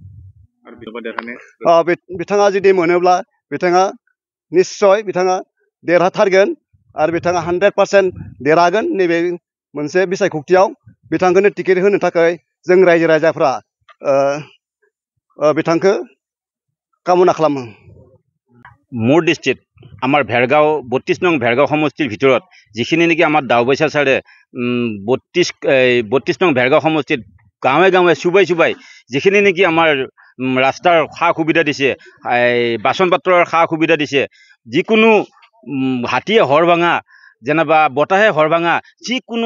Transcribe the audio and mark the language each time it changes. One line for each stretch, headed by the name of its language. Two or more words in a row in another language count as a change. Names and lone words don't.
Bodo: बिथाङा जुदि मोनोब्ला बिथाङा निस्सय बिथाङा देरहाथारगोन आरो बिथाङा 100% देरहागोन नैबे मोनसे बिसायख'थियाव बिथांखौनो टिकेट होनो थाखाय जों रायजो राजाफ्रा बिथांखौ कामना खालामो
Assamese: মোৰ দৃষ্টিত আমাৰ ভেৰগাঁও 32 নং ভেৰগাঁও সমষ্টিৰ ভিতৰত যিখিনি নেকি আমাৰ দাওবৈচা চাৰে 32 নং ভেৰগাঁও সমষ্টিত গাঁৱে গাঁৱে চুবাই চুবাই যিখিনি নেকি আমাৰ ৰাস্তাৰ সা সুবিধা দিছে বাচন পাত্ৰৰ সা সুবিধা দিছে যিকোনো হাতীয়ে হৰ ভাঙা যেনিবা বতাহে হৰভাঙা যিকোনো